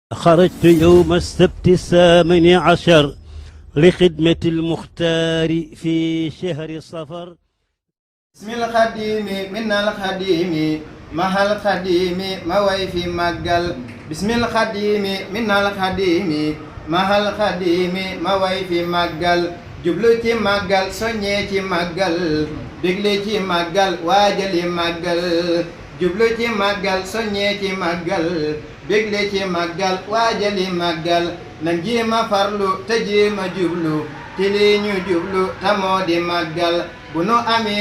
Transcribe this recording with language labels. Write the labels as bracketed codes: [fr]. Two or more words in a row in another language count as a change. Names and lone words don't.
[ar] خرجت يوم السبت الثامن عشر لخدمة المختار في شهر صفر. بسم الخديم من الخديم مع الخديم [wo] ما way fi màggal [ar] بسم الخديم من الخديم مع الخديم [wo] ma way fi màggal jublu ci màggal soññee ci màggal bégle ci màggal waajali màggal jublu ci màggal soññee ci màggal bégle ci màggal waajali màggal nan jéema farlu te jéema jublu ci lii ñu jublu tamoo di màggal bu nu amee